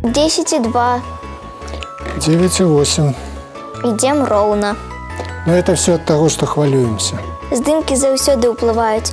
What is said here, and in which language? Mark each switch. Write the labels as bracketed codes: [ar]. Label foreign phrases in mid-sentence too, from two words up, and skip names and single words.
[be] 10,2. 9,8. Ідем роўна. [ru] Но это все от того, что хвалюемся. [be] Здымкі заўсёды ўплываюць.